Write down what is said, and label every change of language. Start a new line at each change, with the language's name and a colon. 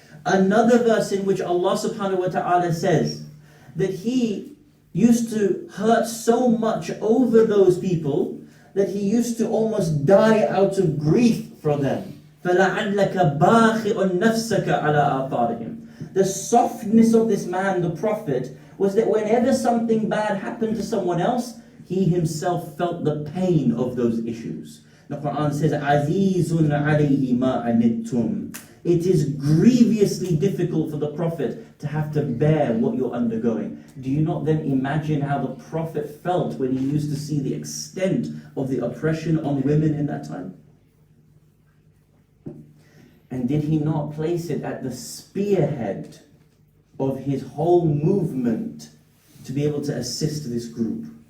English: Another verse in which Allah subhanahu wa ta'ala says that He used to hurt so much over those people that He used to almost die out of grief for them.
Arabic: فَلَعَلَّكَ بَاخِئٌ نَفْسَكَ عَلَىٰ آثَارِهِمْ.
English: The softness of this man, the Prophet, was that whenever something bad happened to someone else, he himself felt the pain of those issues. The Quran says,
Arabic: عَزِيزٌ عَلَيْهِ مَا عَنِتُّمْ.
English: It is grievously difficult for the Prophet to have to bear what you're undergoing. Do you not then imagine how the Prophet felt when he used to see the extent of the oppression on women in that time? And did he not place it at the spearhead of his whole movement to be able to assist this group?